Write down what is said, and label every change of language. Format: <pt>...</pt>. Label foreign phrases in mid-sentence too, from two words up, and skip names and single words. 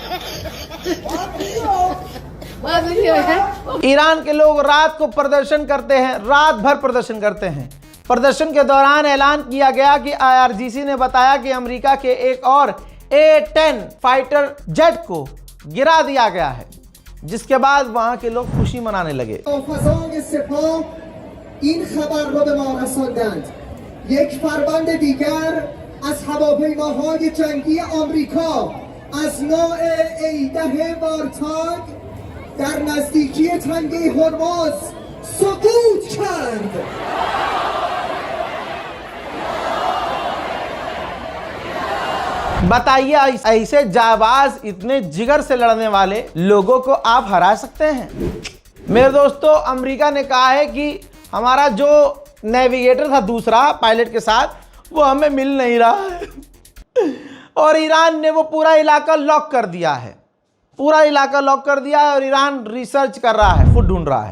<hi>ईरान के लोग रात को प्रदर्शन करते हैं, रात भर प्रदर्शन करते हैं। प्रदर्शन के दौरान ऐलान किया गया कि IRGC ने बताया कि अमेरिका के एक और A-10</hi> <en>fighter jet</en> <hi>को गिरा दिया गया है, जिसके बाद वहां के लोग खुशी मनाने लगे।</hi> <fa>این خبر را به ما رساندند. یک فروند دیگر از هواپیماهای جنگی آمریکا از نوع A-10 وارتاگ در نزدیکی تنگه هرمز سقوط کرد.</fa> <hi>बताइए, ऐसे जाबाज, इतने जिगर से लड़ने वाले लोगों को आप हरा सकते हैं? मेरे दोस्तों, अमेरिका ने कहा है कि हमारा जो नेविगेटर था दूसरा पायलट के साथ, वो हमें मिल नहीं रहा है और ईरान ने वो पूरा इलाका लॉक कर दिया है, पूरा इलाका लॉक कर दिया है और ईरान रिसर्च कर रहा है, खुद ढूंढ रहा है।</hi>